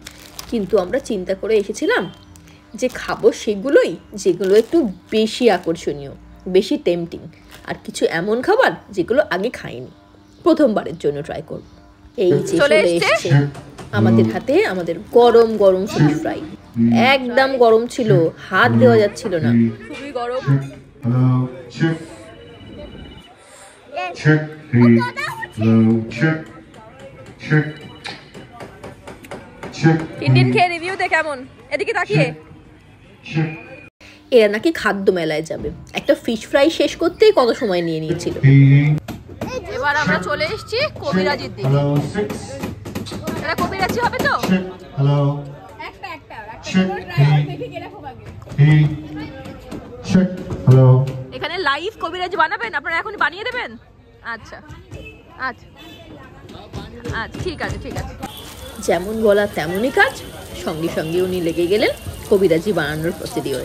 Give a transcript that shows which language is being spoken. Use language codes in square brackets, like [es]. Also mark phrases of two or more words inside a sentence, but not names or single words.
[bn] কিন্তু আমরা চিন্তা করে এসেছিলাম যে খাবো সেগুলোই যেগুলো একটু বেশি আকর্ষণীয়, বেশি টেম্পটিং, আর কিছু এমন খাবার যেগুলো আগে খাইনি, প্রথমবারের জন্য ট্রাই করব। এই যে চলে এসেছে আমাদের হাতে আমাদের গরম গরম [en] fish fry. [bn] একদম গরম ছিল, হাত দেওয়া যাচ্ছিল না, খুবই গরম। [en] Check, hello, check, check, check. [bn] টিনটিন খেয়ে রিভিউ দে কেমন, এদিকে তাকিয়ে। [en] Check. [bn] এরা নাকি খাদ্য মেলায় যাবে, একটা [en] fish fry [bn] শেষ করতেই কত সময় নিয়ে নিয়েছিল। এবার আমরা চলে এসেছি কবিরাজির দিকে। [en] Hello, 6. [bn] এটা কবিরাজি হবে তো? [en] Check, hello. Check, hey. Check, hello. [bn] এখানে লাইভ কবিরাজি বানাবেন আপনারা, এখনই বানিয়ে দেবেন? আচ্ছা আচ্ছা আচ্ছা, ঠিক আছে ঠিক আছে। যেমন বলা তেমনই কাজ, সঙ্গে সঙ্গে উনি লেগে গেলেন কবিরাজি বানানোর প্রসিডিওরে।